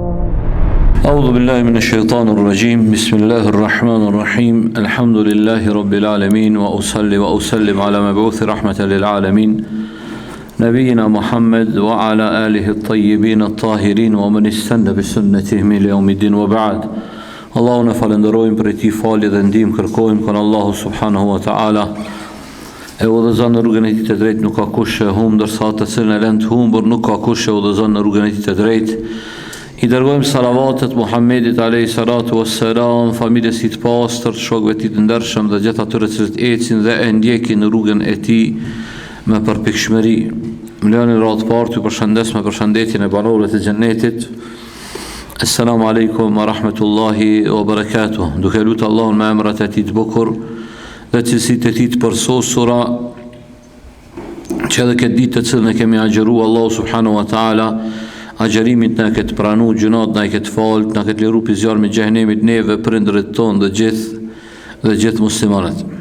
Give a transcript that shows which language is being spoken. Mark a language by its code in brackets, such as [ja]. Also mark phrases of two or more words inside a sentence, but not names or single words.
[ar] أعوذ بالله من الشيطان الرجيم. بسم الله الرحمن الرحيم. الحمد لله رب العالمين، وأصلي وأسلم على مبعوث رحمة للعالمين نبينا محمد وعلى آله الطيبين الطاهرين ومن استنى بسنتهم إلى يوم الدين وبعد. [sq] Allahu në falenderojmë për ti falje dhe ndihmë kërkojmë kon Allahu [ar] سبحانه وتعالى. [sq] E udhëzon në rrugën e tij të drejtë, nuk ka kush e humb, ndërsa atë të cilën e lën të humbur nuk ka kush e udhëzon në rrugën e tij të drejtë. I dërgojmë salavatet Muhammedit [ar] عليه الصلاة والسلام, [sq] familjes së tij të pastër, shokëve të tij të ndershëm dhe gjithë atyre që ecin dhe e ndjekin në rrugën e tij me përpikshmëri. Më lëni radhë parë të përshëndes me përshëndetjen e banorëve të xhennetit. [ar] السلام عليكم ورحمة الله وبركاته. [sq] Duke lutë Allahun me emrat e tij të bukur dhe cilësitë e tij të përsosura, që edhe këtë ditë të cilën e kemi agjëruar Allahu [ar] سبحانه وتعالى, [sq] agjërimin na këtë pranu, gjunat na këtë fal, na këtë liru pi zjarmi i xhehenemit neve, prindërit tonë dhe gjithë muslimanët.